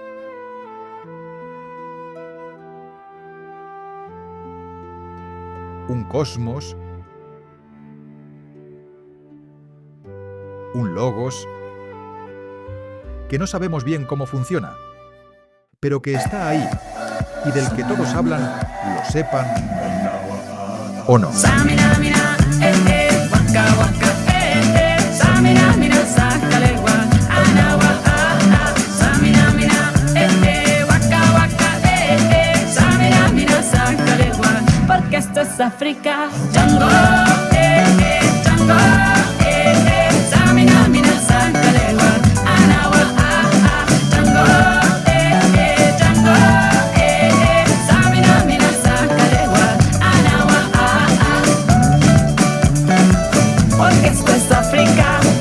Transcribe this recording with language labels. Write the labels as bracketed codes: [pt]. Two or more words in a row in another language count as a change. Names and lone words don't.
[es] un cosmos, un logos, que no sabemos bien cómo funciona, pero que está ahí y del que todos hablan, lo sepan o no. Samina, mina, waka, waka, Samina, mina, Sangalewa, Anawa, Samina, mina, waka, waka, Samina, mina, Sangalewa. Porque esto es África. Django, Django, Samina, mina, Sangalewa, Anawa, Django, Django, Samina, mina, Sangalewa, Anawa. Porque esto es África.